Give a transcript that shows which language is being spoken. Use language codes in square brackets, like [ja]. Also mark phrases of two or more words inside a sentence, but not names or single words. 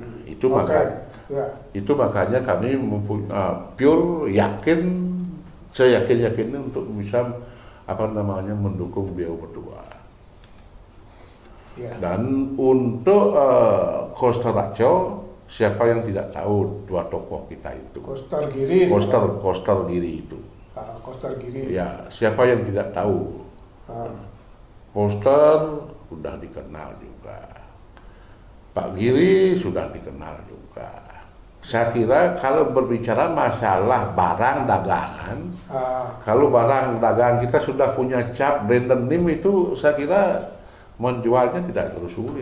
[id] Itu makanya kami pure yakin, saya yakin untuk bisa mendukung beliau berdua. Dan untuk Koster Rajo, siapa yang tidak tahu dua tokoh kita itu? Koster Giri. Koster Giri itu. Koster Giri. Ya, siapa yang tidak tahu? Koster sudah dikenal juga. Pak Giri sudah dikenal juga. Saya kira kalau berbicara masalah barang dagangan, kalau barang dagangan kita sudah punya cap [en] brand name [id] itu, saya kira menjualnya tidak terlalu sulit.